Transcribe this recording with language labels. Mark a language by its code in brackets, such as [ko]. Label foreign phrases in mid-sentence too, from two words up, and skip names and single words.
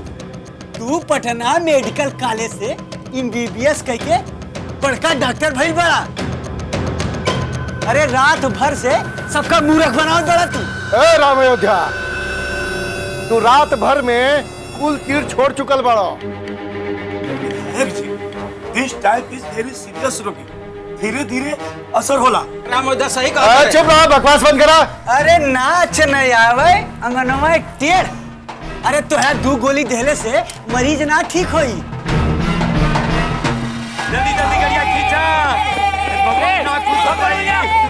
[bho] तू पटना मेडिकल कॉलेज से MBBS कह के बड़का डॉक्टर भइल बड़ा। अरे रात भर से सबका मूर्ख बनाओ बड़ा तू। ए राम अयोध्या, तू रात भर में कुल तीर छोड़ चुकल बड़ो। [en] This type is very serious [bho] रोगी, धीरे धीरे असर होला। राम अयोध्या सही कहा। चुप रहो, बकवास बंद करा। अरे नाच नहीं आवे अंगनवा टेढ़। अरे तोहरा 2 गोली देले से मरीज ना ठीक होई। जल्दी जल्दी गाड़ियां खींचा, भगवान ना खुश हो जाएगा।